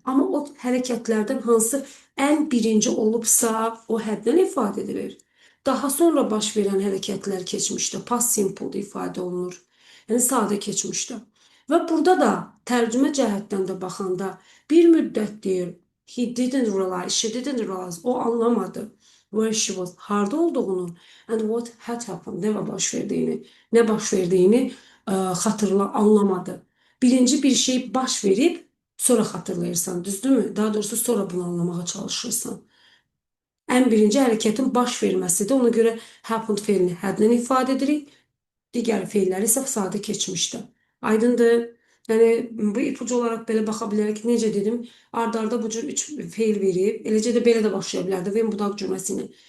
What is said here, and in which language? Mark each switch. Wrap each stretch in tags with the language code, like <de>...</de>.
<az>Amma o hərəkətlərdən hansı ən birinci olubsa, o həddən ifadə edilir. Daha sonra baş verən hərəkətlər keçmişdə, past simple ifadə olunur. Yəni sadə keçmişdə. Və burada da tərcümə cəhətdən də baxanda bir müddət deyir,</az> <en>he didn't realize, she didn't realize,</en> <az>o anlamadı.</az> <en>Where she was,</en> <az>harda olduğunu,</az> <en>and what had happened,</en> <az>nə baş verdiyini anlamadı. Birinci bir şey baş verib, sonra xatırlayırsan, düzdürmü? Daha doğrusu sonra bunu anlamağa çalışırsan. Ən birinci hərəkətin baş verməsidir. Ona görə happened feilini hədlə ifadə edirik. Digər feilləri isə sadə keçmişdə. Aydındır? Yəni, bu ipucu olaraq belə baxa bilərək, necə dedim, ard-arda bu cür 3 feil verib, eləcə də belə də başlaya bilərdi. When budaq cümləsini.</az>